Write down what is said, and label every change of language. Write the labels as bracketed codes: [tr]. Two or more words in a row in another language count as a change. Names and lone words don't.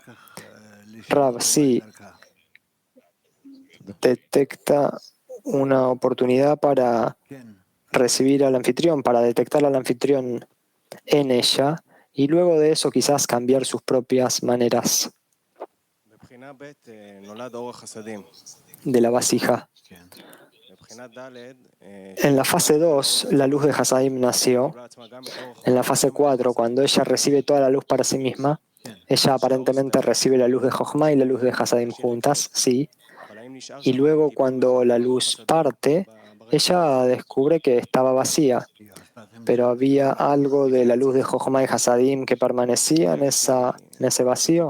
[es] Rav, sí, detecta una oportunidad para recibir al anfitrión, para detectar al anfitrión en ella y luego de eso quizás cambiar sus propias maneras [he] בבחינה ב' נולד אור החסדים. [es] de la vasija. [he] בבחינה ד' [es] En la fase 2, la luz de Hasadim nació. En la fase 4, cuando ella recibe toda la luz para sí misma, ella aparentemente recibe la luz de Jochma y la luz de Hasadim juntas, sí. Y luego cuando la luz parte, ella descubre que estaba vacía, pero había algo de la luz de Jochma y Hasadim que permanecía en ese vacío.